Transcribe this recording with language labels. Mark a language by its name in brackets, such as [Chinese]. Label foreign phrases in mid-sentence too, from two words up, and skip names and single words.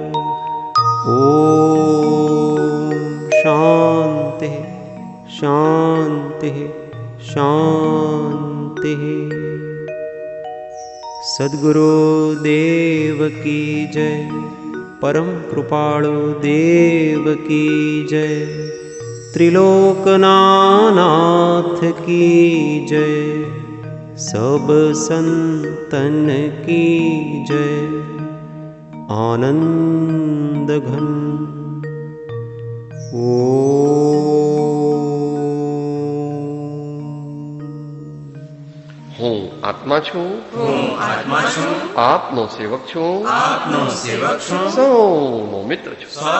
[Gujarati] ઓમ શાંતિ શાંતિ શાંતિ. [Hindi] सद्गुरु देव की जय. परम कृपालु देव की जय. त्रिलोकनाथ की जय. सब संतन की जय. आनंद घन. [Gujarati] હું આત્મા છું, આપનો સેવક છું, સૌનો મિત્ર છું.